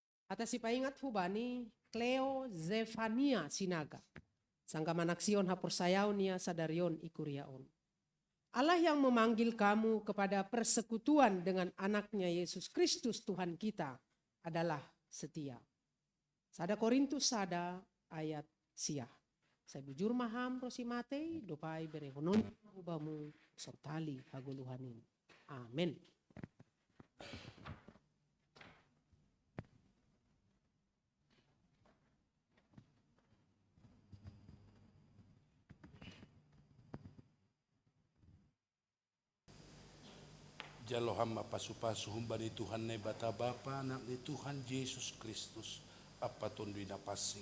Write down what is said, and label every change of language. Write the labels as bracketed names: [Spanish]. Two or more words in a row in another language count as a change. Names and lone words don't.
[Batak Simalungun] Hata si paingat hubani Cleo Zefania Sinaga. Sangka manaksion hapursayaw niya sadarion ikuriaon. [Indonesian] Allah yang memanggil kamu kepada persekutuan dengan anaknya Yesus Kristus Tuhan kita adalah setia. [Batak Simalungun] Sada Korintus sada ayat siah. Saya bujur maham rosimate dopai berehonon ubamu sortali haguluhanin. Amin. Jalo hama pasu-pasu humbani Tuhan ne bata Bapa anak ni Tuhan Yesus Kristus apa tundui na pasing.